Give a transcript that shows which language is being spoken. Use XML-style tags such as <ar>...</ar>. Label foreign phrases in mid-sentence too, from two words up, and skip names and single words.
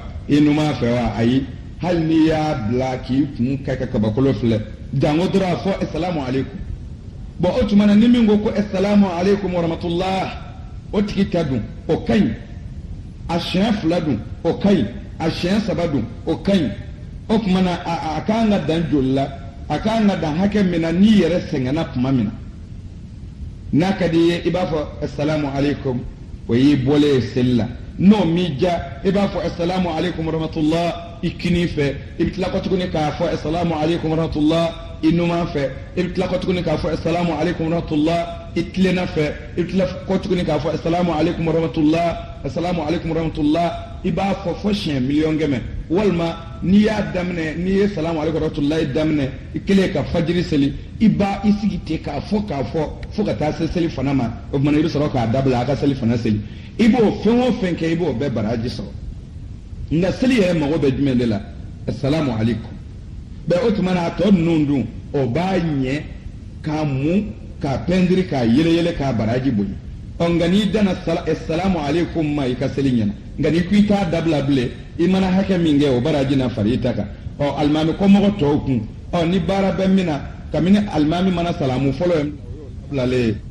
<bm>inuma fɛ wa ayi hali n'i y'a bila k'i kun kɛ ka kabakolo filɛ jango dɔrɔn fɔ</bm> <ar>السلام عليكم</ar> <bm>bon o tuma na ni min ko</bm> <ar>السلام عليكم ورحمة الله</ar> <bm>o tigi ta dun o ka ɲi a siɲɛ 2 dun o ka ɲi a siɲɛ 3 dun o ka ɲi o tuma na a k'an ka dan joli la a k'an ka dan hakɛ min na n'i yɛrɛ sɛgɛnna tuma min na n'a ka di ye i b'a fɔ</bm> <ar>السلام عليكم</ar> <bm>o y'i bɔlen ye seli la n'o m'i diya i b'a fɔ</bm> <ar>السلام عليكم ورحمة الله</ar> <bm>i kini fɛ i bɛ tila kɔ tuguni k'a fɔ</bm> <ar>السلام عليكم ورحمة الله</ar> <bm>i numan fɛ i bɛ tila kɔ tuguni k'a fɔ</bm> <ar>السلام عليكم و</ar> <bm>rahmatullah i tilenna fɛ i bɛ tila kɔ tuguni k'a fɔ</bm> <ar>السلام عليكم ورحمة الله السلام عليكم ورحمة الله</ar> <bm>i b'a fɔ fo siɲɛ miliyɔn kɛmɛ walima n'i y'a daminɛ n'i ye</bm> <ar>سلام عليكم ورحمة الله</ar> <bm>i daminɛ i kelen ka fajiri seli i sigi ten k'a fɔ fo ka taa se seli fana ma o tuma na i bɛ sɔrɔ k'a dabila a ka seli fana seli i b'o fɛn o fɛn kɛ i b'o bɛɛ baraji sɔrɔ nka seli yɛrɛ mago bɛ jumɛn de la</bm> <ar>السلام عليكم</ar> <bm>bɛɛ o tuma na a tɔ ninnu dun o b'a ɲɛ k'a mun k'a pɛntiri k'a yɛlɛyɛlɛ k'a baraji bonya ɔ nka n'i danna</bm> <ar>السلام عليكم</ar> <bm>ma i ka seli ɲɛna nka n'i ko i t'a dabila bilen i mana hakɛ min kɛ o baraji na fara i ta kan ɔ alimami kɔmɔgɔ tɔw kun ɔ ni baara bɛ min na kabini alimami mana salamu fɔlɔ ye bilalen</bm>